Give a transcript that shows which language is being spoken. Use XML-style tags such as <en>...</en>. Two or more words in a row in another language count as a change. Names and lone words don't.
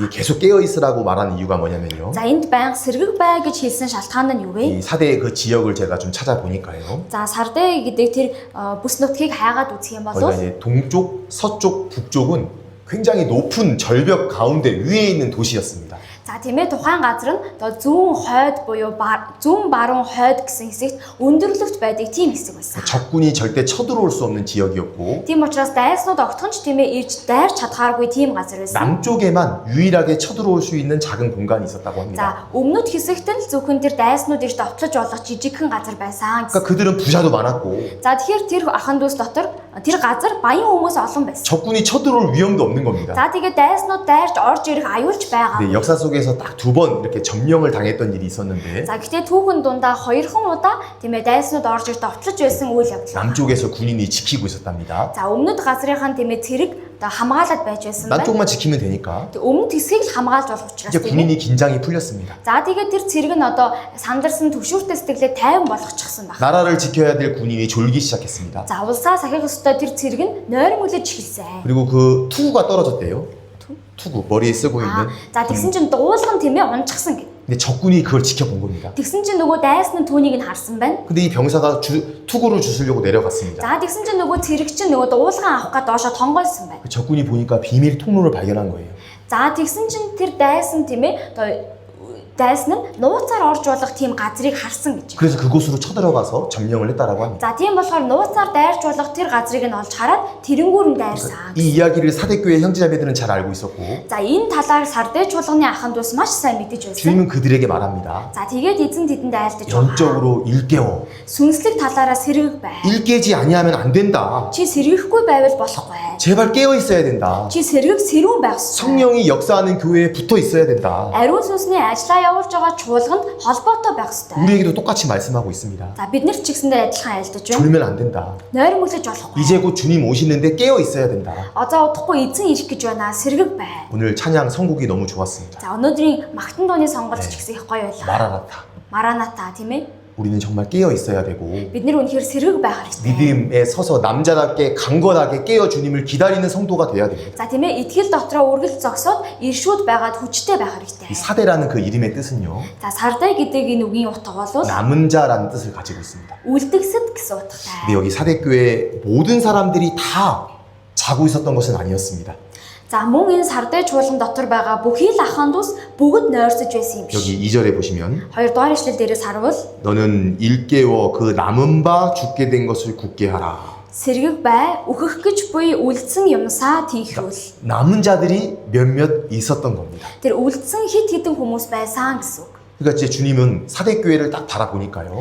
<ko>여기 계속 깨어 있으라고 말하는 이유가 뭐냐면요.</ko> <mn>За энд байнга сэргэг бай гэж хэлсэн шалтгаан нь юу вэ?</mn> <ko>이 사대의 그 지역을 제가 좀 찾아보니까요.</ko> <mn>За Сардай гэдэг тэр бүс нутгийг хайгаад үзэх юм бол</mn> <ko>거기가 이제 동쪽, 서쪽, 북쪽은 굉장히 높은 절벽 가운데 위에 있는 도시였습니다.</ko> <mn>за тийм ээ тухайн газар нь одоо зүүн хойд буюу зүүн баруун хойд гэсэн хэсэгт өндөрлөгт байдаг тийм хэсэг байсан.</mn> <ko>적군이 절대 쳐들어올 수 없는 지역이었고</ko> <mn>Тийм учраас дайснууд огтхонч тийм ээ ирж дайрч чадхааргүй тийм газар байсан.</mn> <ko>남쪽에만 유일하게 쳐들어올 수 있는 작은 공간이 있었다고 합니다.</ko> <mn>За өмнөд хэсэгт л зөвхөн тэр дайснууд ирж давтлаж болох жижигхэн газар байсан.</mn> <ko>그러니까 그들은 부자도 많았고</ko> <mn>За тэгэхээр тэр ахан дүүс дотор тэр газар баян хүмүүс олон байсан.</mn> <ko>적군이 쳐들어올 위험도 없는 겁니다.</ko> <mn>За тэгээд дайснууд дайрч орж ирэх аюулч байгаа.</mn> <ko>근데 역사 속에서 딱 두 번 이렇게 점령을 당했던 일이 있었는데</ko> <mn>За гэтээ түүхэн дундаа 2хан удаа тийм ээ дайснууд орж ирж давтлаж байсан үйл явдал.</mn> <ko>남쪽에서 군인이 지키고 있었답니다.</ko> <mn>За өмнөд газрынхан тийм ээ цэрэг одоо хамгаалаад байж байсан байна.</mn> <ko>남쪽만 지키면 되니까</ko> <mn>Тэг өмнөд хэсгийг л хамгаалж болох учраас</mn> <ko>이제</ko> <mn>тийм ээ.</mn> <ko>군인이 긴장이 풀렸습니다.</ko> <mn>За тэгээд тэр цэрэг нь одоо сандарсан төвшүүртэй сэтгэлээ тайван болгочихсон байна.</mn> <ko>나라를 지켜야 될 군인이 졸기 시작했습니다.</ko> <mn>За улсаа сахих ёстой тэр цэрэг нь нойрон үлэж эхэлсэн.</mn> <ko>그리고 그 투구가 떨어졌대요. 투구 머리에 쓰고 있는.</ko> <mn>За тэгсэн чинь дуулган тийм ээ унчихсан гэ.</mn> <ko>근데 적군이 그걸 지켜본 겁니다.</ko> <mn>Тэгсэн чинь нөгөө дайсан нь түүнийг нь харсан байна.</mn> <ko>근데 이 병사가 투구를 주시려고 내려갔습니다.</ko> <mn>За тэгсэн чинь нөгөө цэрэг чинь нөгөө дуулган авах гээд доошоо тонгойлсон байна.</mn> <ko>적군이 보니까 비밀 통로를 발견한 거예요.</ko> <mn>За тэгсэн чинь тэр дайсан тийм ээ одоо дайсан нь нууцаар орж болох тийм газрыг харсан гэж.</mn> <ko>그래서 그곳으로 쳐들어가서 점령을 했다라고 합니다.</ko> <mn>За тийм болохоор нууцаар дайрч болох тэр газрыг нь олж хараад тэрэнгүүр нь дайрсан.</mn> <ko>이 이야기를 사대교회 형제자매들은 잘 알고 있었고</ko> <mn>За энэ талаар сардай чуулганы аханд ус маш сайн мэдэж байсан.</mn> <ko>주님은 그들에게 말합니다.</ko> <mn>За тэгээд эзэн тэдэнд айлдаж байгаа.</mn> <ko>영적으로 일깨워.</ko> <mn>Сүнслэг талаараа сэргэг бай.</mn> <ko>일깨지 아니하면 안 된다.</ko> <mn>Чи сэргэхгүй байвал болохгүй.</mn> <ko>제발 깨어 있어야 된다.</ko> <mn>Чи сэргэг сэрүүн байх ёстой.</mn> <ko>성령이 역사하는 교회에 붙어 있어야 된다.</ko> <mn>Ариун сүнсний ажиллаа явуулж байгаа чуулганд холбоотой байх ёстой.</mn> <ko>우리에게도 똑같이 말씀하고 있습니다.</ko> <mn>За бид нар ч гэсэндээ адилхан айлдаж байна.</mn> <ko>졸면 안 된다.</ko> <mn>Нойрмоглож болохгүй.</mn> <ko>이제 곧 주님 오시는데 깨어 있어야 된다.</ko> <mn>Одоо удахгүй эзэн ирэх гэж байна. Сэргэг бай.</mn> <ko>오늘 찬양 선곡이 너무 좋았습니다.</ko> <mn>За өнөөдрийн магтан дууны сонголт ч гэсэн их гоё байлаа.</mn> <ko>마라나타.</ko> <mn>Мараната тийм ээ.</mn> <ko>우리는 정말 깨어 있어야 되고</ko> <mn>Бид нар үнэхээр сэргэг байх хэрэгтэй.</mn> <ko>믿음에 서서 남자답게 강건하게 깨어 주님을 기다리는 성도가 돼야 됩니다.</ko> <mn>За тийм ээ итгэл дотроо үргэлж зогсоод иршүүд байгаад хүчтэй байх хэрэгтэй.</mn> <ko>이 사대라는 그 이름의 뜻은요.</ko> <mn>За сардай гэдэг энэ үгийн утга бол</mn> <ko>남은 자라는 뜻을 가지고 있습니다.</ko> <mn>үлдгэсэд гэсэн утгатай.</mn> <ko>근데 여기 사대교회 모든 사람들이 다 자고 있었던 것은 아니었습니다.</ko> <mn>За мөн энэ сардай чуулган дотор байгаа бүхий л аханд ус бүгд нойрсож байсан юм биш.</mn> <ko>여기 2절에 보시면</ko> <mn>Хоёрдугаар ишлэл дээрээс харвал</mn> <ko>너는 일깨워 그 남은 바 죽게 된 것을 굳게 하라.</ko> <mn>сэргэг бай, үхэх гэж буй үлдсэн юмсаа тийхрүүл.</mn> <ko>남은 자들이 몇몇 있었던 겁니다.</ko> <mn>Тэр үлдсэн хит хитэн хүмүүс байсан гэсэн үг.</mn> <ko>그러니까 이제 주님은 사대교회를 딱 바라보니까요.</ko>